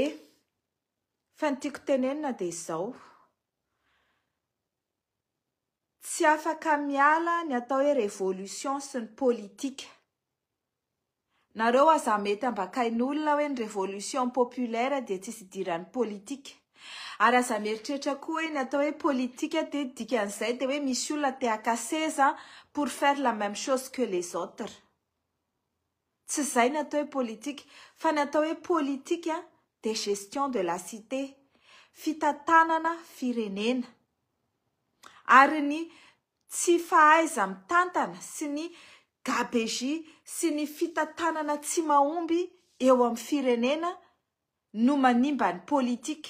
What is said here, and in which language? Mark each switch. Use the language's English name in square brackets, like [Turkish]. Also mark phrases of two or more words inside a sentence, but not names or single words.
[Malagasy] Fa ny tiako tenenina dia izao. Tsy afaka miala ny atao hoe révolution sy ny politika. Nareo aza mety ambakain'olona hoe ny révolution populaire dia tsisy idiran'ny politika. Ary aza mieritreritra koa hoe ny atao hoe politika dia dikan'izay dia hoe misy olona te haka seza [French] pour faire la même chose que les autres. [Malagasy] Tsy izay ny atao hoe politika, fa ny atao hoe politika dia [French] gestion de la cité, [Malagasy] fitantanana firenena. Ary ny tsy fahaiza mitantana sy ny gabegie sy ny fitantanana tsy mahomby eo amin'ny firenena no manimba ny politika.